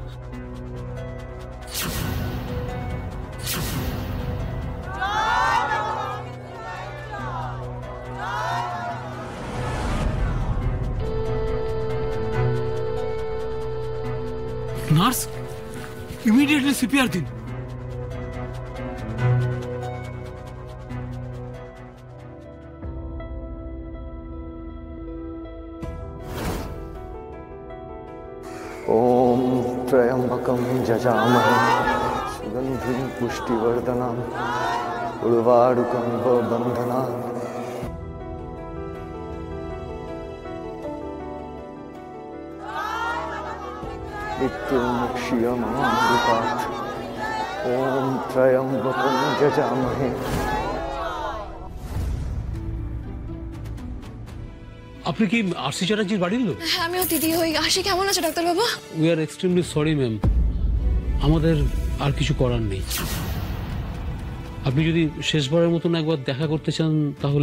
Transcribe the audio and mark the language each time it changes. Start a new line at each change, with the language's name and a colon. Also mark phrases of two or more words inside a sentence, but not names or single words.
English: Nurse, immediately CPR দিন।
Sanskrit: ॐ त्र्यंबकं जजामहे सुगंधिं पुष्टिवर्धनम् उर्वारुकमिव बन्धनात् मृत्युर्मुक्षीयमामृतात् ॐ त्र्यम्बकं यजामहे।
Bangla: আপনি কি আরসি চ্যাটার্জির বাড়ির লোক? হ্যাঁ, আমিও দিদি হই। আসি কেমন আছে ডাক্তারবাবু?
English: We are extremely sorry ma'am,
Bangla: আমাদের আর কিছু করার নেই। আপনি যদি শেষবারের মতন একবার দেখা করতে চান তাহলে।